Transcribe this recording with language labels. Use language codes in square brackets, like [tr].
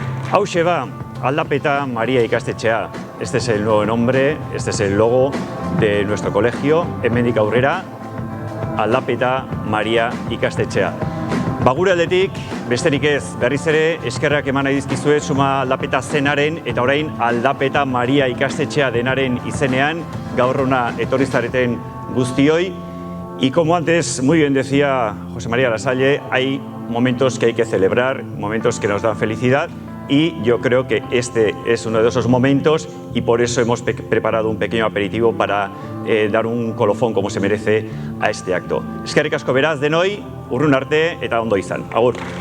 [eu] Hauxe va, Aldapeta María ikastetxea. [es] Este es el nuevo nombre, este es el logo de nuestro colegio. [eu] Hemendik aurrera, Aldapeta María ikastetxea. Gure aldetik, besterik ez, berriz ere eskerrak eman nahi dizkizuet Suma Aldapeta zenaren eta orain Aldapeta María ikastetxea denaren izenean, gaur hona etorri zareten guztioi. [es] Y como antes muy bien decía José María Lasalle, hay momentos que hay que celebrar, momentos que nos dan felicidad. Y yo creo que este es uno de esos momentos y por eso hemos preparado un pequeño aperitivo para dar un colofón como se merece a este acto. [eu] Eskerrik asko beraz denoi, urrun arte eta ondo izan. Agur.